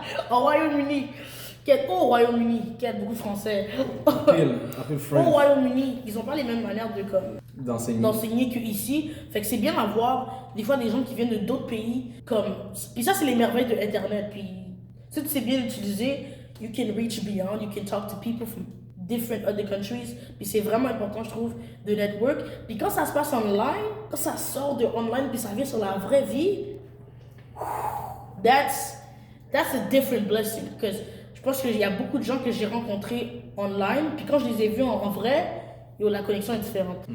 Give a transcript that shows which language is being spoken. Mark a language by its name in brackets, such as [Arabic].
[French] Au Royaume-Uni. Au Royaume-Uni, qui a beaucoup de français. Au Royaume-Uni, ils n'ont pas les mêmes manières d'enseigner qu'ici. Fait que c'est bien d'avoir des fois des gens qui viennent d'autres pays. Puis ça, c'est les merveilles de Internet. Puis si tu sais bien l'utiliser, [English] you can reach beyond, you can talk to people from different other countries. [French] Puis c'est vraiment important, je trouve, de network. Puis quand ça se passe online, quand ça sort de online, puis ça vient sur la vraie vie, [English] that's a different blessing. [French] Because je pense qu'il y a beaucoup de gens que j'ai rencontrés online, puis quand je les ai vus en vrai, la connexion est différente.